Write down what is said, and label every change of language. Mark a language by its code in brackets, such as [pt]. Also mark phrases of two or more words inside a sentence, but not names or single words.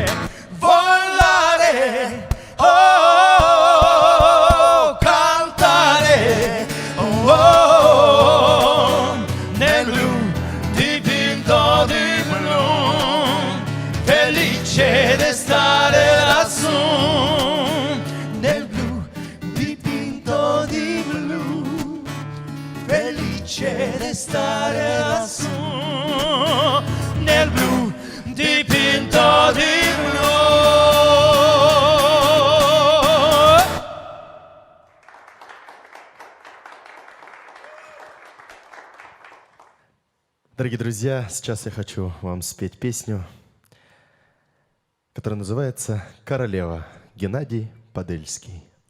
[it] Volare, oh, cantare, oh, nel blu dipinto di blu, felice di stare lassù. Nel blu dipinto di blu, felice di stare lassù. Nel blu dipinto di blu. [ru] Дорогие друзья, сейчас я хочу вам спеть песню, которая называется «Королева», Геннадий Подельский.